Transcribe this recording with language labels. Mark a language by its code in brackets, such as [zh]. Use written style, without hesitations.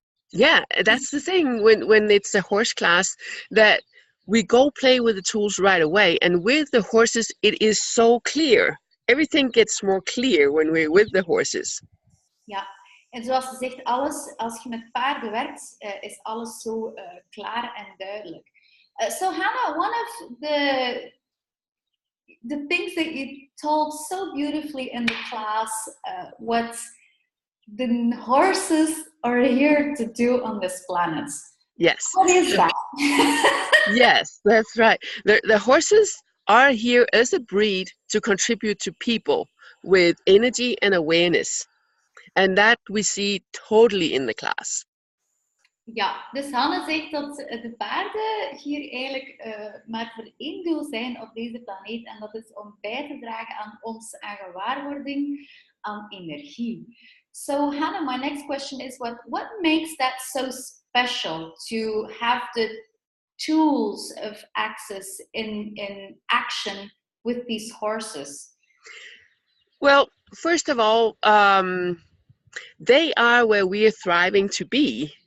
[en] Yeah, that's the thing when it's a horse class, that we go play with the tools right away, and with the horses it is so clear everything gets more clear when we're with the horses. [nl] Ja, en zoals ze zegt, alles, als je met paarden werkt, is alles zo klaar en duidelijk. [en] So Hanne, one of the things that you told so beautifully in the class was the horses are here to do on this planet. Yes. What is that? Yes, that's right. The horses are here as a breed to contribute to people with energy and awareness. And that we see totally in the class. [nl] Ja, dus Hanne zegt dat de paarden hier eigenlijk maar voor één doel zijn op deze planeet. En dat is om bij te dragen aan ons aan gewaarwording, aan energie. [en] So Hanne, my next question is what makes that so special to have the tools of access in action with these horses? Well, first of all, they are where we are thriving to be.